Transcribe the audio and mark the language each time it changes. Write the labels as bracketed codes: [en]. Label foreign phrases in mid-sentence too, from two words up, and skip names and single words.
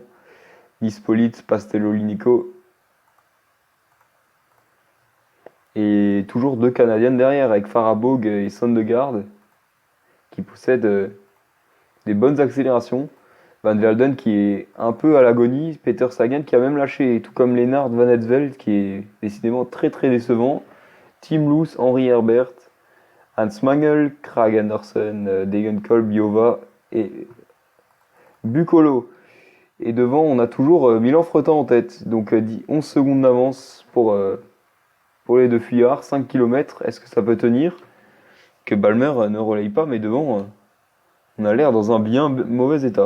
[fr] Nispolite, Pastello, Linico. Et toujours deux Canadiennes derrière avec Farabog et Sondegaard qui possèdent des bonnes accélérations. Van Velden qui est un peu à l'agonie. Peter Sagan qui a même lâché, tout comme Lennart Van Etveld qui est décidément très très décevant. Tim Loos, Henri Herbert, Hans Mangel, Krag Andersen, Degenkolb, Biova et Bucolo. Et devant, on a toujours Milan Fretin en tête. Donc 11 secondes d'avance pour les deux fuyards. 5 km, est-ce que ça peut tenir? Que Balmer ne relaye pas, mais devant, on a l'air dans un bien mauvais état.